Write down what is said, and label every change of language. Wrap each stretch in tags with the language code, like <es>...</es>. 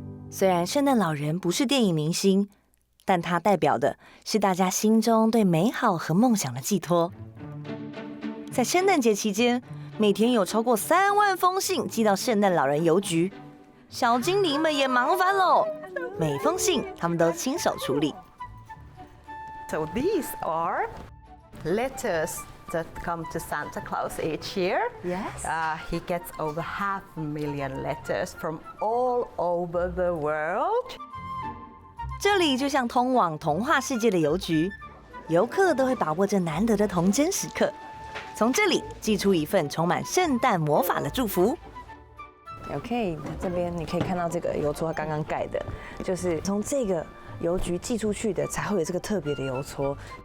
<zh>虽然圣诞老人不是电影明星，但他代表的是大家心中对美好和梦想的寄托。在圣诞节期间，每天有超过3万封信寄到圣诞老人邮局，小精灵们也忙翻喽，每封信他们都亲手处理。</zh> <en>So these are letters that come to Santa Claus each year. Yes. He gets over 500,000 letters from all over the world.</en> <zh>这里就像通往童话世界的邮局，游客都会把握这难得的童真时刻，从这里寄出一份充满圣诞魔法的祝福。 OK， 这边你可以看到这个邮戳刚刚盖的，就是从这个邮局寄出去的，才会有这个特别的邮戳。</zh>